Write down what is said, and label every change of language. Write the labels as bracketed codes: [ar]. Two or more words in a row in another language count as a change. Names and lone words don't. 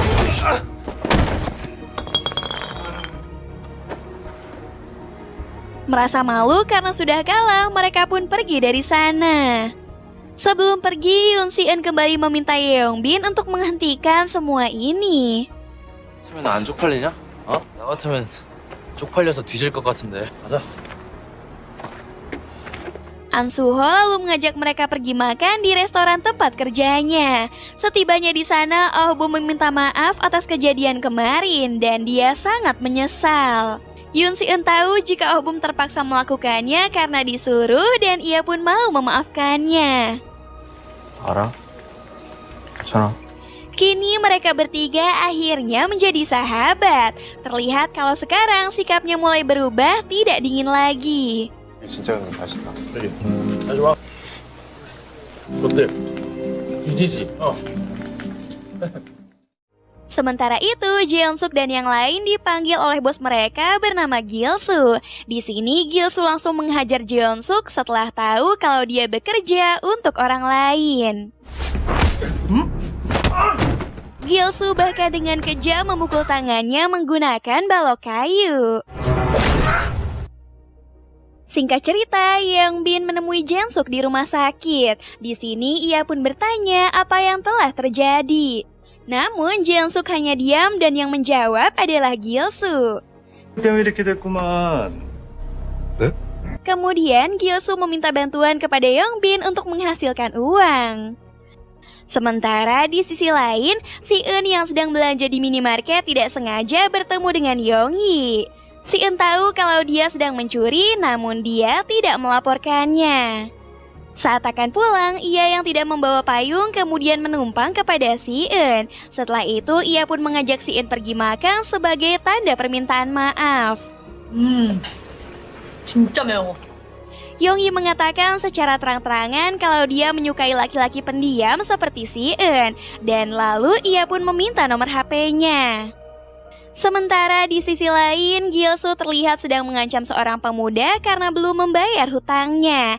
[id] Merasa malu karena sudah kalah, mereka pun pergi dari sana. Sebelum pergi, Yoon Si Eun kembali meminta Yeong Bin untuk menghentikan semua ini. [ko] 치면 안 쪽팔리냐? 어? 나 같으면 쪽팔려서 뒤질 것 같은데. 가자. [id] An Suho lalu mengajak mereka pergi makan di restoran tempat kerjanya. Setibanya di sana, Oh Bum meminta maaf atas kejadian kemarin dan dia sangat menyesal. Yoon Si Eun tahu jika Oh Bum terpaksa melakukannya karena disuruh dan ia pun mau memaafkannya. [ko] 알아? 괜찮아. [id] Kini mereka bertiga akhirnya menjadi sahabat. Terlihat kalau sekarang sikapnya mulai berubah, tidak dingin lagi. [ko] 진짜 근데 맛있다. 여기 다 좋아. 어때? 굳이지? [id] Sementara itu, Jeon Suk dan yang lain dipanggil oleh bos mereka bernama Gil-soo. Di sini Gil-soo langsung menghajar Jeon Suk setelah tahu kalau dia bekerja untuk orang lain. Gil-soo bahkan dengan kejam memukul tangannya menggunakan balok kayu. Singkat cerita, Yeong Bin menemui Jeon Suk di rumah sakit. Di sini ia pun bertanya apa yang telah terjadi. Namun Jeon Suk hanya diam dan yang menjawab adalah Gil-soo. [ko] 때문에 이렇게 됐구만. 네? [id] Kemudian Gil-soo meminta bantuan kepada Yeong Bin untuk menghasilkan uang. Sementara di sisi lain, Si Eun yang sedang belanja di minimarket tidak sengaja bertemu dengan Yong-hee. Si Eun tahu kalau dia sedang mencuri, namun dia tidak melaporkannya. Saat akan pulang, ia yang tidak membawa payung kemudian menumpang kepada Si Eun. Setelah itu, ia pun mengajak Si Eun pergi makan sebagai tanda permintaan maaf. [ko] 진짜 매워. [id] Yongyi mengatakan secara terang-terangan kalau dia menyukai laki-laki pendiam seperti Si-eun, dan lalu ia pun meminta nomor HP-nya. Sementara di sisi lain, Gil-soo terlihat sedang mengancam seorang pemuda karena belum membayar hutangnya.